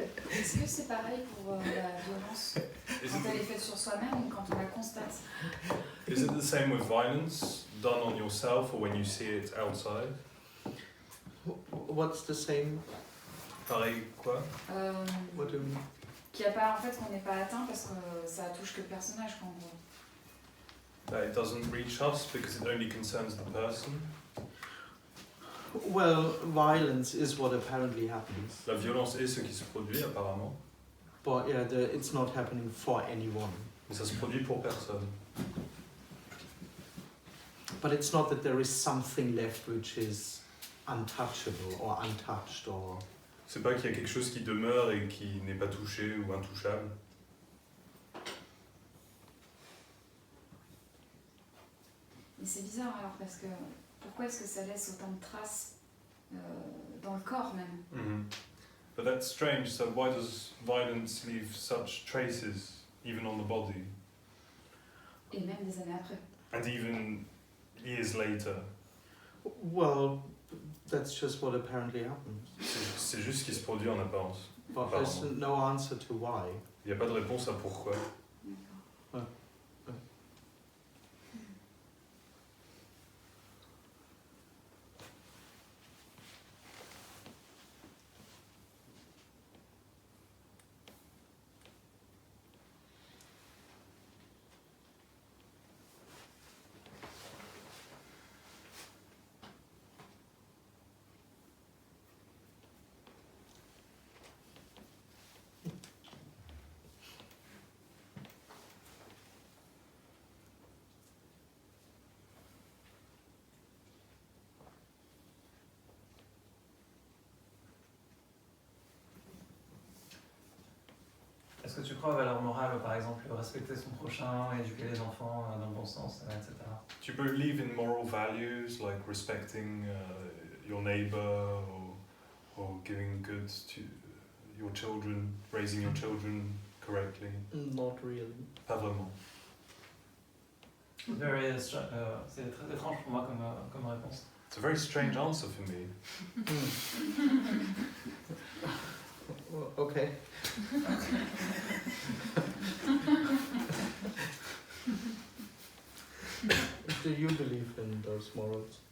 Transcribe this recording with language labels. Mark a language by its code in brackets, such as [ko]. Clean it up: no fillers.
[fr] Est-ce que c'est pareil pour la violence [en] Is [fr] quand elle est [en] it, [fr] faite sur soi-même ou quand on la constate? [en] is it the same with violence done on yourself or when you see it outside? What's the same? [fr] Pareil quoi? [en] What do you mean? [fr] Qu'il n'y a pas, en fait, qu'on n'est pas atteint parce que ça touche que le personnage, quoi, en gros. [en] That it doesn't reach us because it only concerns the person. Well, violence is what apparently happens, [fr] La violence est ce qui se produit apparemment, [en] but yeah, it's not happening for anyone. [fr] mais ça se produit pour personne. [en] But it's not that there is something left which is untouchable or untouched or. [fr] C'est pas qu'il y a quelque chose qui demeure et qui n'est pas touché ou intouchable. Mais c'est bizarre alors parce que pourquoi est-ce que ça laisse autant de traces dans le corps même? [en] But that's strange, so why does violence leave such traces, even on the body, [fr] Et même des années après. [en] and even years later? Well, that's just what apparently happens. [fr] C'est juste ce qui se produit en apparence. [en] But there's no answer to why. [fr] Il n'y a pas de réponse à pourquoi. D'accord. Est-ce que tu crois aux valeurs morales, par exemple, respecter son prochain, éduquer les enfants dans le bon sens, etc. [en] Do you believe in moral values like respecting your neighbor or giving good to your children, raising your children correctly? Not really. [fr] Pas vraiment. C'est très étrange pour moi comme réponse. [en] It's a very strange answer for me. Well, okay. Do you believe in those morals?